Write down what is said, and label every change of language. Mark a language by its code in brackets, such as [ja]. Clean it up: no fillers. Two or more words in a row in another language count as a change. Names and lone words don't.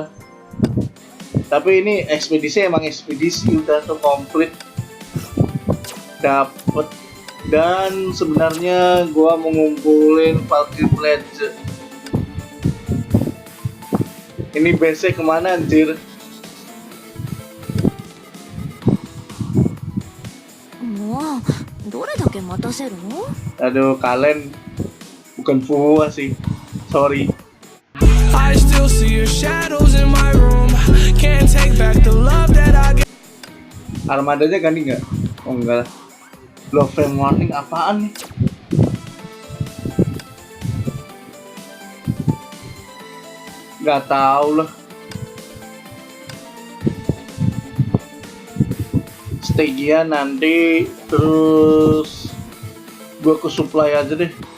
[id] Tapi ini ekspedisi emang ekspedisi udah tuh komplit. Dapet. Dan sebenarnya gua mau ngumpulin Valkyrie Pledge. Ini base kemana anjir? [ja] もうどれだけ待たせるの？ [id] Aduh, kalian bukan fuwa sih. [en] Sorry. I still see your shadows in my room. Can't take back the love that I get. [id] Armadanya ganti nggak? Oh enggak lah. [en] Love Frame Warning [id] apaan nih? Nggak tahu lah. Stagia nanti, terus gue ke supply aja deh.